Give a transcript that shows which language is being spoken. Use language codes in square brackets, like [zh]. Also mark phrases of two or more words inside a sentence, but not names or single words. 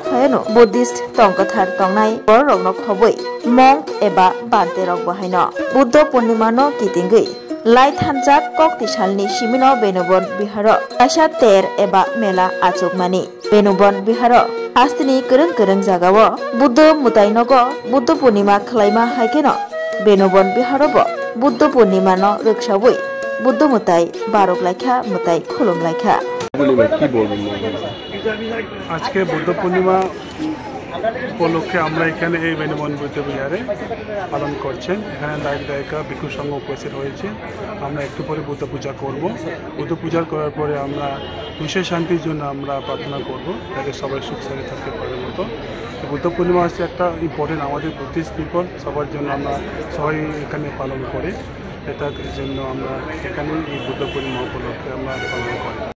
[trp] फायनो बुद्धिस्ट तंकथार तंगनाय बर रंनो खबै मंक एबा बान्ते रक बाहायनो बुद्ध पूर्णिमानो कितिंगै लाइट हानजाक कक्ति सालनि सिमिनो बेनुबन बिहार कायसा तेर एबा मेला आचुकमानि बेनुबन बिहार आस्तिनि गोरों जागावो बुद्ध मुताइनगो बुद्ध पूर्णिमा खलायमा हायकेनो बेनुबन बिहारबो बुद्ध पूर्णिमानो रुकसाउई बुद्ध मुताई बारगलाइखा मुताई खुलुमलाइखा [bn] আজকে বুদ্ধ পূর্ণিমা উপলক্ষে আমরা এখানে এই বেনুবন বুদ্ধ বিহারে পালন করছেন এখানে দায়িক দায়িকা ভিক্ষু সংঘ উপস্থিত হয়েছে আমরা একটু পরে বুদ্ধ পূজা করব বুদ্ধ পূজা করার পরে আমরা বিশ্ব শান্তির জন্য আমরা প্রার্থনা করব যাতে সবাই সুখ শান্তি থাকতে পারে মতো বুদ্ধ পূর্ণিমা হচ্ছে একটা ইম্পর্টেন্ট আমাদের [en] Buddhist people [bn] সবার জন্য আমরা সবাই এখানে পালন করে এটার জন্য আমরা এখানে এই বুদ্ধ পূর্ণিমা উপলক্ষে আমরা পালন করি।